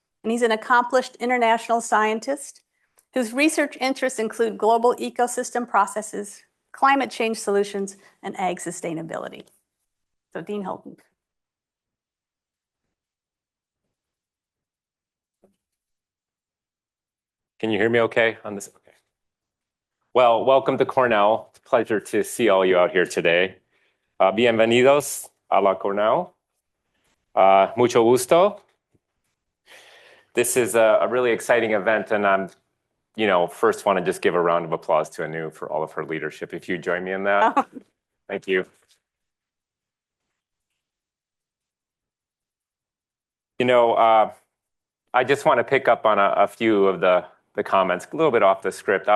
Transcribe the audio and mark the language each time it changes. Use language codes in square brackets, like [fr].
[en] And he's an accomplished international scientist whose research interests include global ecosystem processes, climate change solutions, and ag sustainability. So Dean Houlton. Can you hear me okay on this? Okay. Well, welcome to Cornell. It's a pleasure to see all you out here today. [es] Bienvenidos a la Cornell. Mucho gusto. [en] This is a really exciting event, and I'm, first want to just give a round of applause to Anu for all of her leadership. If you join me in that, thank you. I just want to pick up on a few of the comments, a little bit off the script.